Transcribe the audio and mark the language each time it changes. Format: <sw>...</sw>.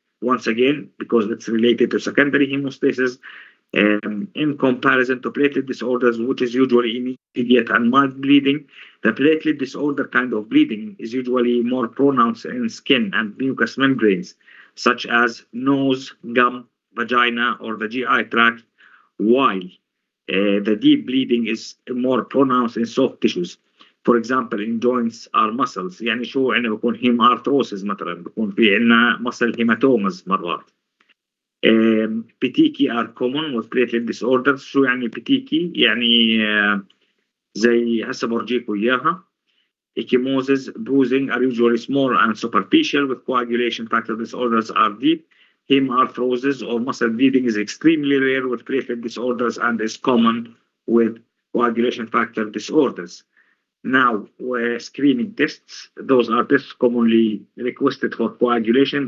<en>Once again, because it's related to secondary hemostasis, in comparison to platelet disorders, which is usually immediate and mild bleeding, the platelet disorder kind of bleeding is usually more pronounced in skin and mucous membranes, such as nose, gum, vagina, or the GI tract, while the deep bleeding is more pronounced in soft tissues. For example, in joints or muscles.</en> <ar>يعني شو يعني بكون هيم arthrosis مثلا، بكون في عندنا</ar> <en>muscle hematomas</en> <ar>مرات.</ar> <en>petechiae are common with platelet disorders.</en> <ar>شو يعني petechiae؟ يعني زي هسه برجيكم إياها.</ar> <en>Ecchymosis, bruising are usually small and superficial, with coagulation factor disorders are deep. Hemarthrosis or muscle bleeding is extremely rare with platelet disorders and is common with coagulation factor disorders. Now, screening tests, those are tests commonly requested for coagulation.</en>